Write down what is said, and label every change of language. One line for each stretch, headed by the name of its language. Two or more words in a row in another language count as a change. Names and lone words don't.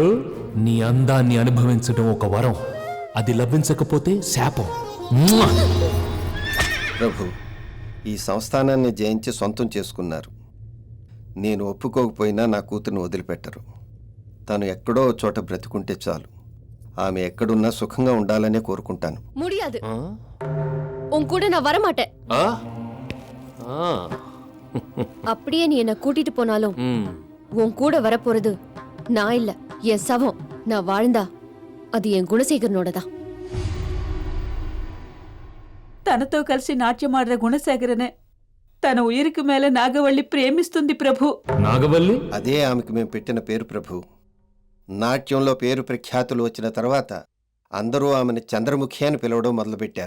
Telugu: నీ అందాన్ని అనుభవించడం ఒక వరం, అది లభించకపోతే శాపం. ప్రభు, ఈ సంస్థానాన్ని జయించి సొంతం చేసుకున్నారు. నేను ఒప్పుకోకపోయినా నా కూతురుని వదిలిపెట్టరు. తను ఎక్కడో చోట బ్రతుకుంటే చాలు. ఆమె ఎక్కడున్నా సుఖంగా ఉండాలనే కోరుకుంటాను.
Tamil: முடியாது. உன் கூட நான் வர மாட்டேன். அப்படியே நீ என்ன கூட்டிட்டு போனாலும் உன் கூட வரப்போறது நான் இல்ல, என் சவம். நான் வாழ்ந்தா அது என் குணசேகரனோடதான்.
Telugu: తనతో కలిసి నాట్యమాడిన గుణశేఖరనే తన ఉయిరికి మేల నాగవల్లి ప్రేమిస్తుంది ప్రభు. నాగవల్లి? అదే ఆమెకు మేము పెట్టిన పేరు ప్రభు. నాట్యంలో పేరు ప్రఖ్యాతులు వచ్చిన తర్వాత అందరూ ఆమెను చంద్రముఖి అని పిలవడం మొదలుపెట్టారు.